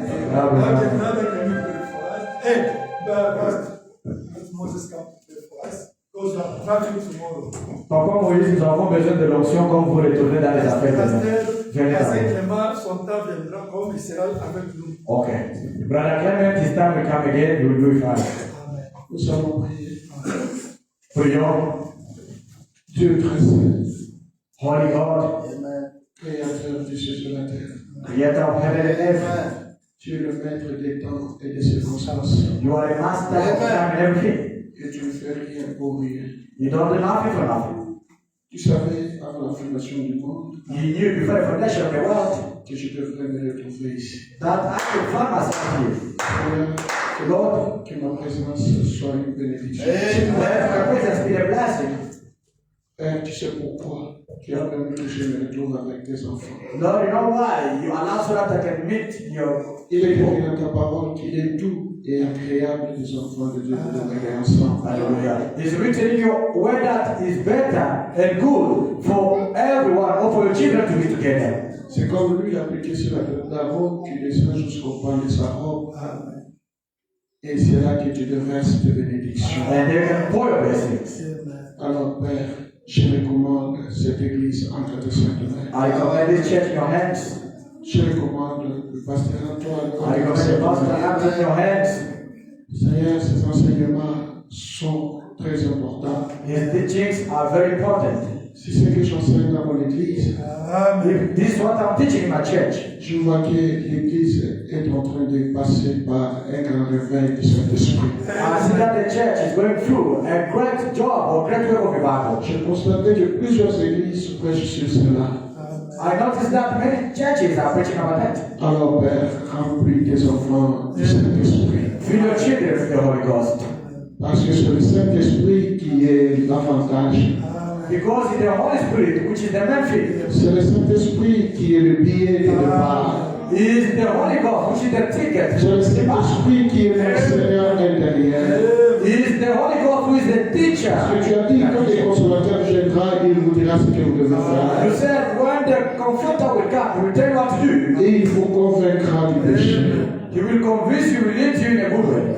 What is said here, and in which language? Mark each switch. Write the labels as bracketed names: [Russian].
[English] Okay, brother, can you pray for us? Hey, first, let Moses come to pray for us. Because we are traveling tomorrow. [French] Papa Moïse, nous avons besoin de l'onction quand vous retournez dans les affaires de Venez avec. Clément, son temps viendra comme il sera avec nous. Okay. [English] Brother Clement, this time we come again, we will do it fast. [French] Nous allons prier. Prions. Dieu très saint, [English] Holy God, [French] créateur du ciel et de la terre. [English] Creator of heaven and earth, [French] Tu es le maître des temps et des circonstances. [English] you are a master of time and everything. [French] Et tu ne fais rien pour rien. [English] You don't do nothing for nothing. [French] Tu savais, avant la fondation du monde, [English] You knew before the foundation of the world [French] que je devrais me retrouver ici. [English] that I could find myself here. [French] Seigneur, [English] Lord, [French] que ma présence soit une bénédiction. [English] let my presence be a blessing. [French] Père, tu sais pourquoi tu as permis que je me retrouve avec tes enfants. [English] Lord, you know why? You allow so that I can meet your [French] Il est [English] people. [French] écrit dans ta parole qu'il est doux et agréable des enfants de Dieu de demeurer ensemble. Hallelujah. [English] It's written in your word that is better and good for everyone or for your children to be together. [French] C'est comme lui appliqué sur la robe qui descend jusqu'au pan de sa robe. Et c'est là que tu déverses tes bénédictions. [English] And they can pour your blessings. [French] Alors, Père, je recommande cette église entre tes saintes mains. [English] I commend this church in your hands. [French] Je recommande le pasteur Antoine. [English] I commend the pastor Anton in your hands. [French] Seigneur, ces enseignements sont très importants. [English] His teachings are very important. [French] C'est ce que j'enseigne dans mon église. [English] If this is what I'm teaching in my church. [French] Je vois que l'église est en train de passer par un grand réveil du Saint-Esprit. [English] I see that the church is going through a great job or great work of revival. [French] J'ai constaté que plusieurs églises prêchent sur cela. [English] I noticed that many churches are preaching about that. [French] Alors, Père, remplis tes enfants du Saint-Esprit. [English] Fill your children with the Holy Ghost. [French] Parce que c'est le Saint-Esprit qui est l'avantage. [English] Because it's the Holy Spirit, which is the main thing. [French] C'est le Saint-Esprit qui est le billet de départ. [English] It is the Holy Ghost, which is the ticket. [French] C'est le Saint-Esprit qui est l'enseignant intérieur. [English] It is the Holy Ghost who is the teacher. [French] Parce que tu as dit que quand le consolateur viendra, il vous dira ce que vous devez faire. [English] You said when the Comforter will come, he will tell you what to do. [French] Et il vous convaincra du péché. [English] He will convince you, will lead you in a good way.